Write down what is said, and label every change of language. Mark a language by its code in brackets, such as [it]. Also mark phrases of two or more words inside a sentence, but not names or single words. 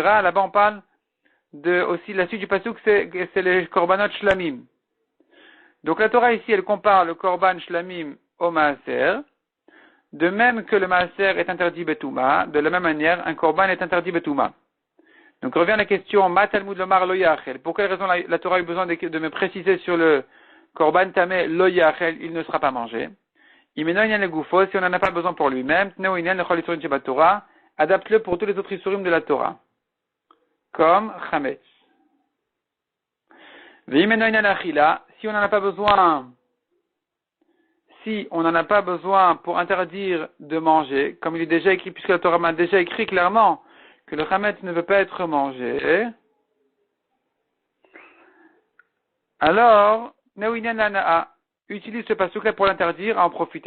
[fr] Là-bas, on parle aussi, la suite du pasuk, c'est les [he] קרבנות שלמים. [fr] Donc, la Torah ici, elle compare le [he] קרבן שלמים [fr] au maaser. De même que le maaser est interdit betouma, de la même manière, un korban est interdit betouma. Donc revient la question, [he] מה תלמוד לומר לא יאכל. [fr] Pour quelle raison la Torah a eu besoin de me préciser sur le korban [he] טמא לא יאכל, [fr] il ne sera pas mangé. [he] אם אינו ענין לגופו, [fr] si on n'en a pas besoin pour lui-même, [he] תנהו ענין לכל איסורים שבתורה, [fr] adapte-le pour tous les autres isurim de la Torah. Comme chametz. [he] ואם אינו ענין לאכילה, [fr] si on n'en a pas besoin, pour interdire de manger, comme il est déjà écrit, puisque la Torah m'a déjà écrit clairement que le chametz ne veut pas être mangé, alors, [he] תנהו ענין להנאה [fr] utilise ce pasuk-là pour l'interdire, à en profiter.